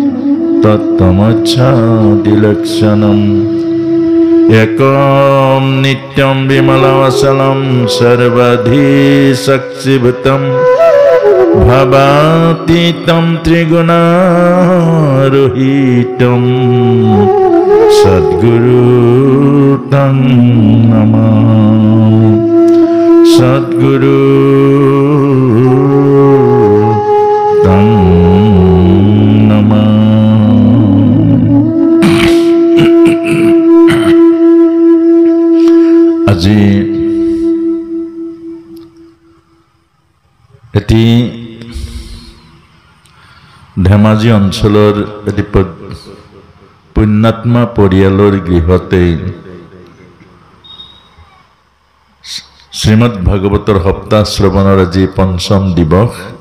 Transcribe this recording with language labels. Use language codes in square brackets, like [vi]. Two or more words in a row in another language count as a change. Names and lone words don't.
[sa] तत्तमच्छादिलक्षणम् एकं नित्यं विमलवसनं सर्वधि साक्षिभूतं भवातीतं त्रिगुणारोहितं सद्गुरु तं नमामि। सद्गुरु तं [as] আজি এটি ধেমাজি অঞ্চলৰ এটি পুণ্যাত্মা পৰিয়ালৰ গৃহতে শ্ৰীমদ ভাগৱতৰ সপ্তাহ শ্ৰৱণৰ আজি পঞ্চম দিৱস।